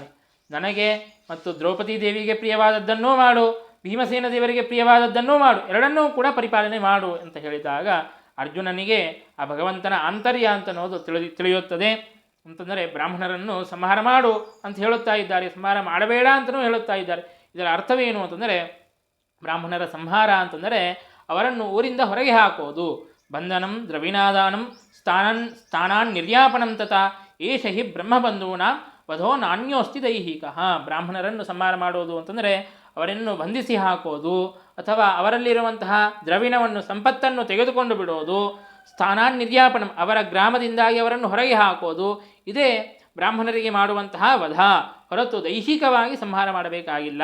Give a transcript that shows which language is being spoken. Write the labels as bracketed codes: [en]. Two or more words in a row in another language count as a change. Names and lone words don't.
[kn] ನನಗೆ ಮತ್ತು ದ್ರೌಪದಿ ದೇವಿಗೆ ಪ್ರಿಯವಾದದ್ದನ್ನೂ ಮಾಡು, ಭೀಮಸೇನ ದೇವರಿಗೆ ಪ್ರಿಯವಾದದ್ದನ್ನೂ ಮಾಡು, ಎರಡನ್ನೂ ಕೂಡ ಪರಿಪಾಲನೆ ಮಾಡು ಅಂತ ಹೇಳಿದಾಗ ಅರ್ಜುನನಿಗೆ ಆ ಭಗವಂತನ ಆಂತರ್ಯ ಅಂತ ಅನ್ನೋದು ತಿಳಿಯುತ್ತದೆ. ಅಂತಂದರೆ ಬ್ರಾಹ್ಮಣರನ್ನು ಸಂಹಾರ ಮಾಡು ಅಂತ ಹೇಳುತ್ತಾ ಇದ್ದಾರೆ, ಸಂಹಾರ ಮಾಡಬೇಡ ಅಂತಲೂ ಹೇಳುತ್ತಾ ಇದ್ದಾರೆ. ಇದರ ಅರ್ಥವೇನು ಅಂತಂದರೆ ಬ್ರಾಹ್ಮಣರ ಸಂಹಾರ ಅಂತಂದರೆ ಅವರನ್ನು ಊರಿಂದ ಹೊರಗೆ ಹಾಕೋದು. [sa] ಬಂಧನಂ ದ್ರವಿಣಾದಾನಂ ಸ್ಥಾನಾನ್ ನಿರ್ಯಾಪನಂ ತಥಾ ಏಷ ಹಿ ಬ್ರಹ್ಮಬಂಧೂನಾಂ ವಧೋ ನಾಣ್ಯೋಸ್ತಿ ದೈಹಿಕ. [kn] ಬ್ರಾಹ್ಮಣರನ್ನು ಸಂಹಾರ ಮಾಡೋದು ಅಂತಂದರೆ ಅವರನ್ನು ಬಂಧಿಸಿ ಹಾಕೋದು, ಅಥವಾ ಅವರಲ್ಲಿರುವಂತಹ ದ್ರವಿಣವನ್ನು ಸಂಪತ್ತನ್ನು ತೆಗೆದುಕೊಂಡು ಬಿಡೋದು. [sa] ಸ್ಥಾನಾನ್ ನಿರ್ಯಾಪನಂ, [kn] ಅವರ ಗ್ರಾಮದಿಂದಾಗಿ ಅವರನ್ನು ಹೊರಗೆ ಹಾಕೋದು. ಇದೇ ಬ್ರಾಹ್ಮಣರಿಗೆ ಮಾಡುವಂತಹ ವಧ, ಹೊರತು ದೈಹಿಕವಾಗಿ ಸಂಹಾರ ಮಾಡಬೇಕಾಗಿಲ್ಲ.